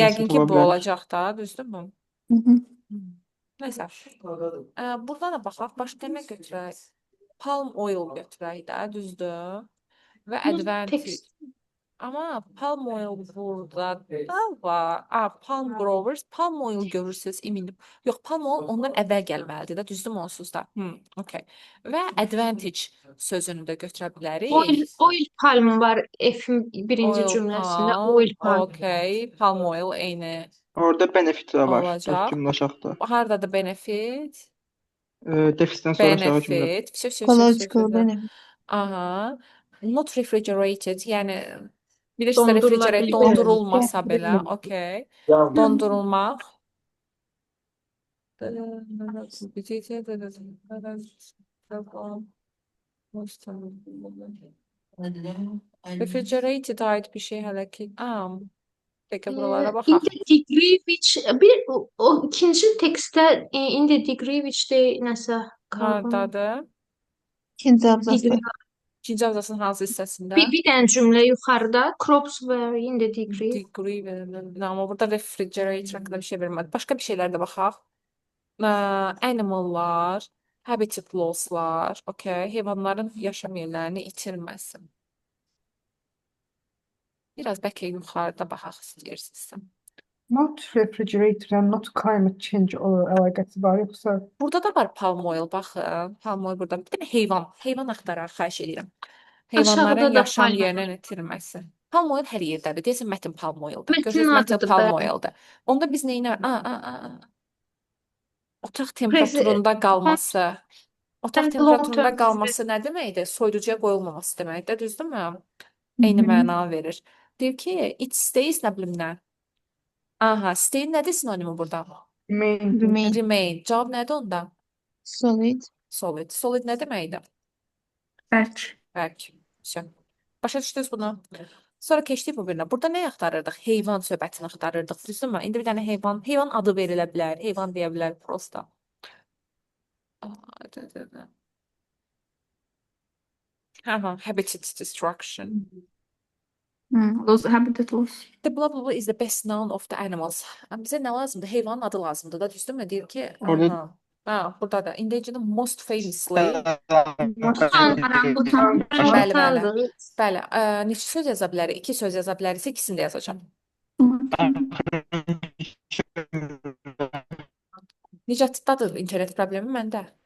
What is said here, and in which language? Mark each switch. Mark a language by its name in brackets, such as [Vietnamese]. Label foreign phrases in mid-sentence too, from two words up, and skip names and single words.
[Azerbaijani] yəqin məsələ ki, ola bu bilər. olacaq da, düzdürmü? Nəysə. Burada da baxaq, başqa nə götürək? [English] Palm oil [Azerbaijani] götürək də, düzdür? Və advantage. Tekst. Amma [English] palm oil [Azerbaijani] burada da var. [English] Palm growers, palm oil [Azerbaijani] görürsüz, eminim. Yox, [English] palm oil [Azerbaijani] ondan əvvəl gəlməlidir də, düzdürmü onsuz da? Okay. Və advantage sözünü də götürə bilərik. [English] Oil palm [Azerbaijani] var F-in birinci Oil cümləsində. palm, [English] Oil palm. [Azerbaijani] okay. [English] Palm oil [Azerbaijani] eyni Orada benefit də var. olacaq. Dörd cümlə aşağıda. Hardadır benefit? Defisdən sonra aşağı cümlə. Benefit. [English] Ecological benefit. Aha. Not refrigerated, [Azerbaijani] yəni bilirsə Dondurula refrigerate bilmir. dondurulmasa belə, okay. Dondurulmaq. Refrigerated ait bir şey hələ ki. Peki buralara In baxaq. [English] the degree which [Azerbaijani] o ikinci tekstdə [English] in the degree which [Azerbaijani] de nəsə [English] carbon. [Azerbaijani] Hardadır? İkinci abzasda. Degree. İkinci abzasın hansı hissəsində? Bir dənə cümlə yuxarıda [English] crops were in the degree. [Azerbaijani] Degree verildi. Amma burada refrigerator haqqında bir şey vermədi. Başqa bir şeylər də baxaq. Animallar, [English] habitat losslar, [Azerbaijani] okay, heyvanların yaşam yerlərini itirməsi. Biraz bəlkə yuxarıda baxaq istəyirsinizsə. [English] Not refrigerator and not climate change [Azerbaijani] əlaqəsi var yoxsa Burada da var [English] palm oil, [Azerbaijani] baxın. [English] Palm oil [Azerbaijani] burada. Bir dənə heyvan axtaraq, xahiş edirəm. Aşağıda Heyvanların da yaşam palm yerinin itirməsi. [English] Palm oil [Azerbaijani] hər yerdədir. Deyəsən mətin [English] palm oildir. [Azerbaijani] Mətin Görürsünüz, mətin adıdır, palm bəli. oildir. Onda biz nə edirik? Otaq temperaturunda qalması. Otaq long temperaturunda term qalması nə deməkdir? Soyuducuya qoyulmaması deməkdir, düzdürmü? Eyni məna verir. Deyir ki, [English] it stays [Azerbaijani] nə bilim nə? Aha, stay nədir sinonimi burada? main Remain. Remain. Cavab nədir onda? Solid. Solid. Solid nə deməkdir? Bərk. Bərk. Şey. Başa düşdünüz bunu? Sonra keçdik bu birinə. Burada nə axtarırdıq? Heyvan söhbətini axtarırdıq, düzdürmü? İndi bir dənə heyvan adı verilə bilər, heyvan deyə bilər prosta. [English] Habitat destruction. Loss, habitat loss. The blah blah blah is the best known of the animals. [Azerbaijani] Bizə nə lazımdır? Heyvanın adı lazımdır da, düzdürmü? Deyir ki, Orada- burada da [English] indigenous most famously. [Azerbaijani] Orangutan. Bəli, bəli. Orangutandır. Bəli, neçə söz yaza bilərik? 2 söz yaza bilərik, ikisini də yazacağam. Necətdadır internet problemi məndə?